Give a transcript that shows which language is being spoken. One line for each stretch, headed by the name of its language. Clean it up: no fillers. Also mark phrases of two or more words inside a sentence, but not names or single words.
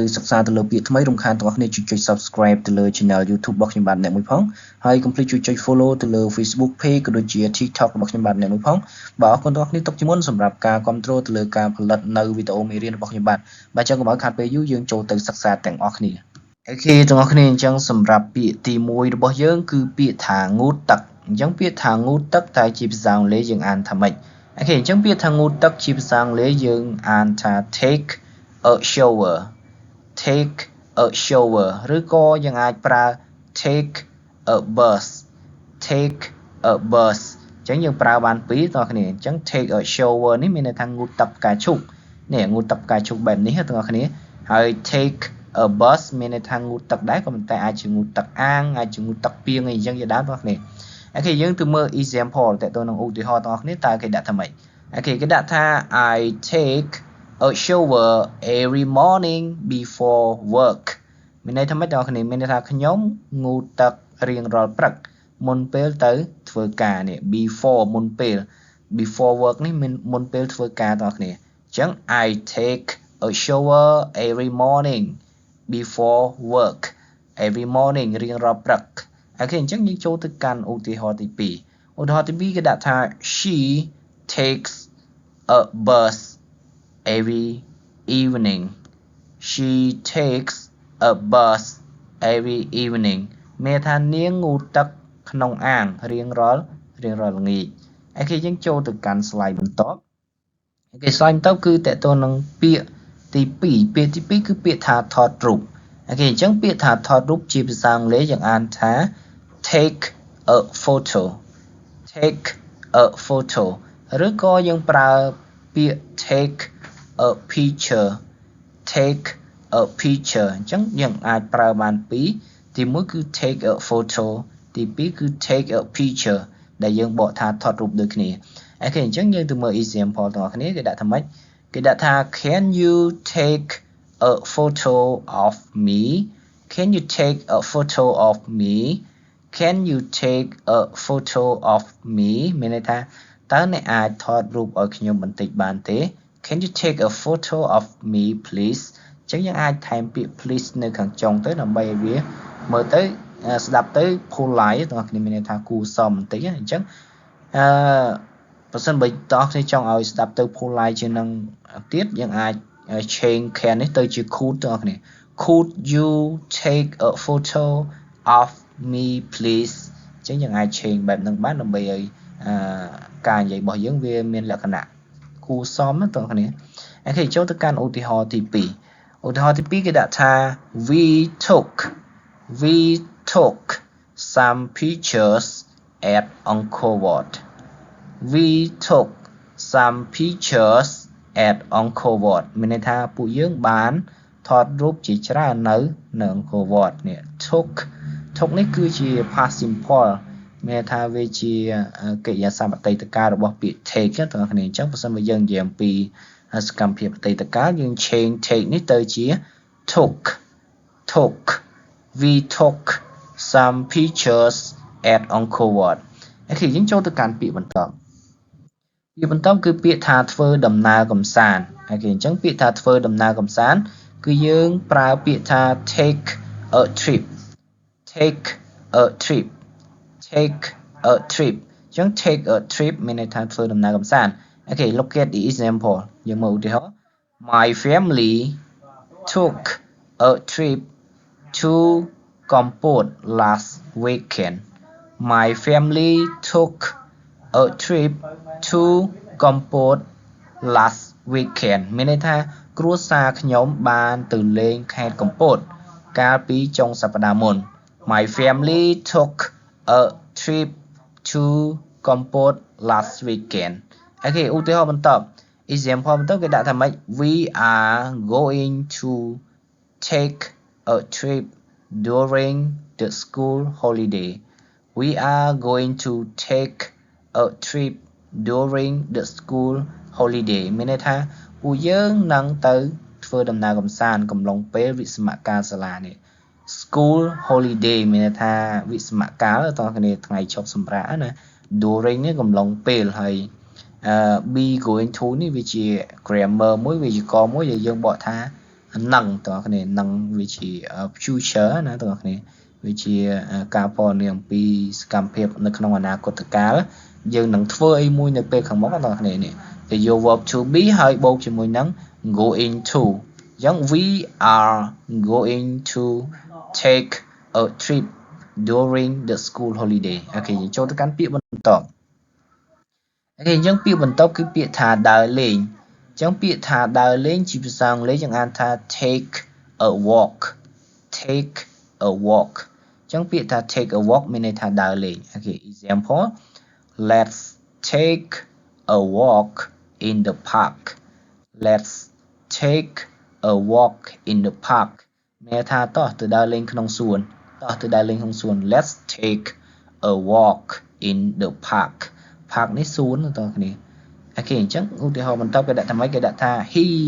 Khmer: សិក្សាទៅលើពាក្យថ្មីរំខានបងប្អូនជួយចុច Subscribe ទៅលើ Channel YouTube របស់ខ្ញុំបាទអ្នកមួយផងហើយកុំភ្លេចជួយចុច Follow ទៅលើ Facebook Page ក៏ដូចជា TikTok របស់ខ្ញុំបាទអ្នកមួយផងបាទអរគុណបងប្អូនទុកជាមុនសម្រាប់ការគ្រប់គ្រងទៅលើការផលិតនៅវីដេអូមេរៀនរបស់ខ្ញុំបាទអញ្ចឹងកុំឲ្យខាត់ពេលយូរយើងចូលទៅសិក្សាទាំងអស់គ្នាអូខេទាំងអស់គ្នាអញ្ចឹងសម្រាប់ពាក្យទី1របស់យើងគឺពាក្យថាងូតទឹកអញ្ចឹងពាក្យថាងូតទឹកតែជាភាសាអង់គ្លេសយើងអានថាម៉េចអូខេអញ្ចឹងពាក្យថាងូតទឹកជាភាសាអង់គ្លេសយើងអានថា
English: take a shower take a shower
Khmer: ឬក៏យើងអាចប្រើ
English: take a bus take a bus
Khmer: អញ្ចឹងយើងប្រើបានពីរបងប្អូនអញ្ចឹង
English: take a shower
Khmer: នេះមានន័យថាងូតទឹកផ្កាឈូកនេះងូតទឹកផ្កាឈូកបែប នេះបងប្អូនហើយ
English: take a bus
Khmer: មានន័យថាងូតទឹកដែរក៏ប៉ុន្តែអាចជាងូតទឹកអាងអាចជាងូតទឹកពាងអីអញ្ចឹងជាដើមបងប្អូនអូខេយើងទៅ មើល example តើតើនឹងឧទាហរណ៍បងប្អូនតើគេដាក់ថាម៉េចអូខេគេដាក់ថា
English: I take a shower every morning before work
Khmer: មានន័យថាម៉េចបងប្អូនមានន័យថាខ្ញុំងូតទឹករៀងរាល់ព្រឹកមុនពេលទៅធ្វើការនេះ before មុនពេល
English: before work
Khmer: នេះមានមុនពេលធ្វើការបងប្អូនអញ្ចឹង
English: I take a shower every morning before work every morning
Khmer: រៀងរាល់ព្រឹកអូខេអញ្ចឹងយើងចូលទៅកាន់ឧទាហរណ៍ទី2ឧទាហរណ៍ទី2គេដាក់ថា
English: she takes a bus every evening she takes a bus every evening
Khmer: មានថានាងងូតទឹកក្នុងអាងរៀងរាល់ល្ងាចអូខេយើងចូលទៅកាន់ slide បន្ទាប់អូខេ slide បន្ទាប់គឺតើតើនឹងពាក្យទី2ពាក្យទី2គឺពាក្យថាថតរូបអូខេអញ្ចឹងពាក្យថាថតរូបជាភាសាអង់គ្លេសយើងអានថា
English: take a photo take a photo
Khmer: ឬក៏យើងប្រើពាក្យ
English: take a picture take a picture
Khmer: អញ្ចឹងយើងអាចប្រើបានពីរទី1គឺ
English: take a photo
Khmer: ទី2គឺ
English: take a picture
Khmer: ដែលយើងបកថាថតរូបដូចគ្នាអូខេអញ្ចឹងយើងទៅមើល example ទាំងអស់ គ្នាគេដាក់ថាម៉េចគេដាក់ថា
English: can you take a photo of me can you take a photo of me can you take a photo of me
Khmer: មានន័យថាតើអ្នកអាចថតរូបឲ្យ ខ្ញុំបន្តិចបានទេ
English: can you take a photo of me please
Khmer: អញ្ចឹងយើងអាចថែមពាក្យ please នៅខាងចុងទៅដើម្បីឲ្យវាមើល ទៅស្ដាប់ទៅ polite បងប្អូនមានន័យថាគួរសមបន្តិចអញ្ចឹងបើសិនបើតោះគ្នាចង់ឲ្យស្ដាប់ទៅ polite ជាងនឹងទៀតយើងអាច
English: change can
Khmer: នេះទៅជា could បងប្អូន
English: could you take a photo of me please
Khmer: អញ្ចឹងយើងអាច change បែបហ្នឹងបានដើម្បីឲ្យការនិយាយរបស់យើងវាមានលក្ខណៈគួរសមណាបងប្អូនអូខេចូលទៅកាន់ឧទាហរណ៍ទី2ឧទាហរណ៍ទី2គេដាក់ថា we
English: took some pictures at Angkor Wat we took some pictures at Angkor Wat
Khmer: មានន័យថាពួកយើងបានថតរូបជាច្រើននៅAngkor Wat នេះ took នេះគឺជា
English: past simple
Khmer: មានថាវាជាកិរិយាសព្ទអតីតកាលរបស់ពាក្យ take បងប្អូនអញ្ចឹងបើសិនបើយើងនិយាយអំពីសកម្មភាពអតីតកាលយើង
English: change take
Khmer: នេះទៅជា
English: took we took some pictures at Angkor Wat
Khmer: អូខេយើងចូលទៅកាន់ពាក្យបន្ទាប់គឺពាក្យថាធ្វើដំណើរកំសា ន្តអូខេអញ្ចឹងពាក្យថាធ្វើដំណើរកំសាន្តគឺយើងប្រើពាក្យថា
English: take a trip take a trip
Khmer: អញ្ចឹង
English: take a trip
Khmer: មានន័យថាធ្វើ ដំណើរកំសាន្តអូខេ
English: look at the example
Khmer: យើងមើលឧទាហរណ៍
English: my family took a trip to Kampot last weekend my family took a trip to Kampot last weekend
Khmer: មានន័យថាគ្រួសារខ្ញុំបានទៅលេងខេត្តកំពតកាលពីចុងសប្តាហ៍មុន
English: My family took a trip to Kampot last weekend
Khmer: អូខេឧទាហរណ៍បន្ត example បន្តគេដាក់ថាម៉េច
English: we are going to take a trip during the school holiday we are going to take a trip during the school holiday
Khmer: មានន័យថាពួកយើងនឹងទៅធ្វើដំណើរកម្សាន្តកំឡុងពេលវិស្សមកាលសាលានេះ
English: school holiday
Khmer: មានន័យថាវិស្សមកាលតោះគ្នាថ្ងៃឈប់សម្រាកណា during នេះកំឡុងពេលហើយ
English: be going to
Khmer: នេះវាជា grammar មួយវាជាកមួយដែលយើងបកថានឹងតោះគ្នានឹងវាជា future ណាតោះគ្នាវាជាការពណ៌នាមអំពីសកម្មភាពនៅក្នុងអនាគតកាលយើងនឹង ធ្វើអីមួយនៅពេលខាងមុខតោះគ្នានេះគេយក
English: verb to be
Khmer: ហើយបូកជាមួយនឹង
English: going to
Khmer: អញ្ចឹង
English: we are going to take a trip during the school holiday
Khmer: អូខេយើងចូលទៅកាន់ពាក្យបន្តអូខេអញ្ចឹងពាក្យបន្តគឺពាក្យថាដើរលេងអញ្ចឹងពាក្យថាដើរលេងជា ភាសាអង់គ្លេសយើងអានថា
English: take a walk take a walk
Khmer: អញ្ចឹងពាក្យថា
English: take a walk
Khmer: មានន័យថាដើរលេងអូខេ
English: example let's take a walk in the park let's take a walk in the park
Khmer: មានថាតោះទៅដើរលេងក្នុងសួនតោះទៅដើរលេងក្នុងសួន
English: let's take a walk in the park park
Khmer: នេះសួនតោះគ្នាអូខេអញ្ចឹងឧទាហរណ៍បន្តគេដាក់ថាម៉េចគេដាក់ថា he